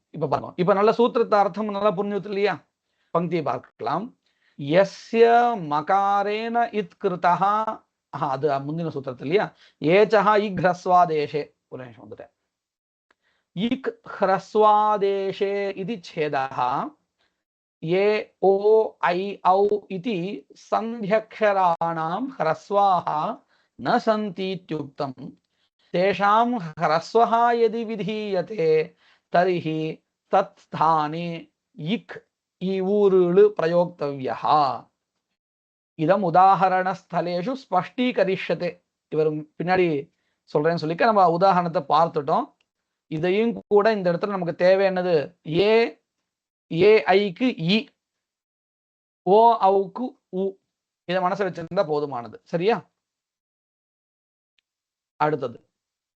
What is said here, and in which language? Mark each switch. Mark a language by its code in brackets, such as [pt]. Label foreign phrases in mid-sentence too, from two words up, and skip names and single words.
[ta] இப்ப பாருங்க, இப்ப நல்ல சூத்திரத்தை அர்த்தம் நல்லா புரிஞ்சுது இல்லையா? பங்கியை பார்க்கலாம். [sa] यस्य मकारेण इत्कृतः, [ta] அது முந்தின சூத்திரத்தில் இல்லையா? [sa] एचः इक् ह्रस्वादेशे, [ta] ஒரு நிமிஷம் வந்துட்டேன். [sa] इक् ह्रस्वादेशे इदु चेतः ये ओ ऐ औ इति सन्ध्यक्षराणां ह्रस्वाः न सन्ति इत्युक्तं। तेषां ह्रस्वः यदि विधीयते तर्हि तत्स्थाने इक् ईवूरुळु प्रयोक्तव्यः. इदम् उदाहरण स्थलेषु स्पष्टीकरिष्यते. [ta] இவர் பின்னாடி சொல்றேன்னு சொல்லிக்க நம்ம உதாரணத்தை பார்த்துட்டோம். இதையும் கூட இந்த இடத்துல நமக்கு தேவை என்னது? ஏ ஐக்கு இ, ஓ அவுக்கு உ. இதை மனசை வச்சிருந்தா போதுமானது. சரியா? அடுத்தது